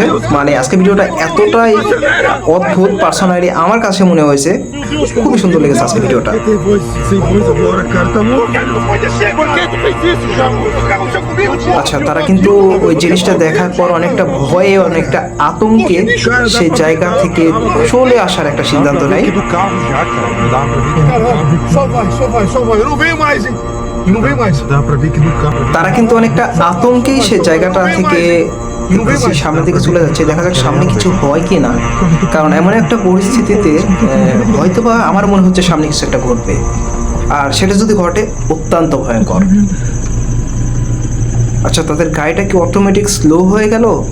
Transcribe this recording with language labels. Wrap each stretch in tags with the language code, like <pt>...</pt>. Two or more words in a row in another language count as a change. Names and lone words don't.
<bn>মানে আজকের ভিডিওটা এতটাই অদ্ভুত, পার্সোনালি আমার কাছে মনে হয়েছে খুবই সুন্দর লেগেছে আজকের ভিডিওটা। আচ্ছা, তারা কিন্তু ওই জিনিসটা দেখার পর অনেকটা ভয়ে, অনেকটা আতঙ্কে সেই জায়গা থেকে চলে আসার একটা সিদ্ধান্ত নেয়।</bn> <pt>Só vai. Eu não venho mais, hein? Eu não venho mais. Dá pra ver que do carro.</pt> <bn>তারা কিন্তু অনেকটা আতঙ্কেই সেই জায়গাটা থেকে সামনের দিকে চলে যাচ্ছে। দেখা যাক সামনে কিছু হয় কি না, কারণ এমন একটা পরিস্থিতিতে হয়তোবা আমার মনে হচ্ছে সামনে কিছু একটা ঘটবে, আর সেটা যদি ঘটে অত্যন্ত ভয়ঙ্কর। আচ্ছা, তাদের গাড়িটা কি অটোমেটিক স্লো হয়ে গেল?</bn>